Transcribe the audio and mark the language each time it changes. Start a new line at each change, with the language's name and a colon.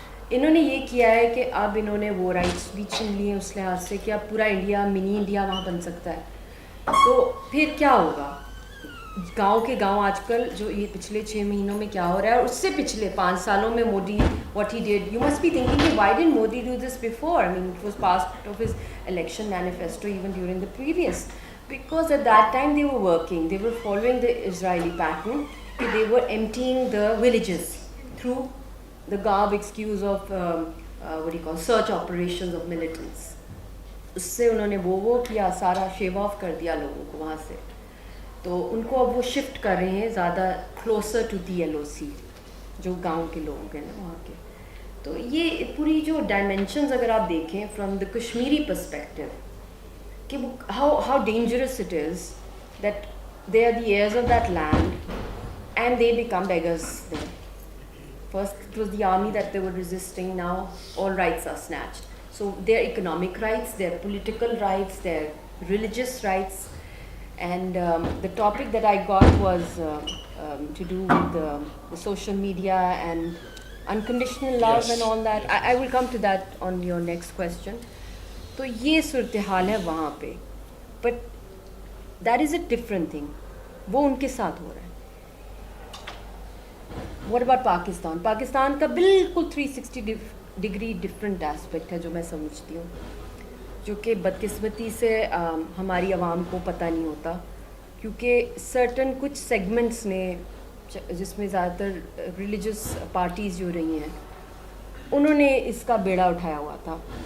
Urdu: انہوں نے یہ کیا ہے کہ اب انہوں نے وہ رائٹس بھی چھین لیے اس لحاظ سے کہ اب پورا انڈیا منی انڈیا وہاں بن سکتا ہے. تو پھر کیا ہوگا؟ گاؤں کے گاؤں آج کل جو یہ پچھلے 6 مہینوں میں کیا ہو رہا ہے اور اس سے پچھلے 5 سالوں میں
English: Modi what he did, you must be thinking
Urdu: کہ
English: Why didn't Modi do this before. I mean it was part of his election manifesto even during the previous, because at that time they were working, they were following the Israeli pattern, they were emptying the villages through the garb excuse of what do you call search operations of militants.
Urdu: اس سے انہوں نے وہ کیا, سارا Shiv of کر دیا لوگوں کو وہاں سے. تو ان کو اب وہ شفٹ کر رہے ہیں زیادہ کلوزر ٹو دی LOC, جو گاؤں کے لوگ ہیں نا وہاں کے. تو یہ پوری جو ڈائمینشنز اگر آپ دیکھیں
English: From the Kashmiri perspective, کہ how dangerous it is that they are the heirs of that land and they become beggars there. First it was the army that they were resisting, now all rights are snatched. So their economic rights, their political rights, their religious rights. And the topic that I got was to do with the social media and unconditional love. Yes. And all that. I will come to that on your next question.
Urdu: تو یہ صورتحال ہے وہاں پہ,
English: but that is a different thing,
Urdu: وہ ان کے ساتھ ہو رہا ہے. What about Pakistan? پاکستان کا بالکل 360 ڈگری ڈفرنٹ ایسپیکٹ ہے جو میں سمجھتی ہوں, جو کہ بدقسمتی سے ہماری عوام کو پتہ نہیں ہوتا, کیونکہ سرٹن کچھ سیگمنٹس نے, جس میں زیادہ تر ریلیجس پارٹیز جو رہی ہیں, انہوں نے اس کا بیڑا اٹھایا ہوا تھا.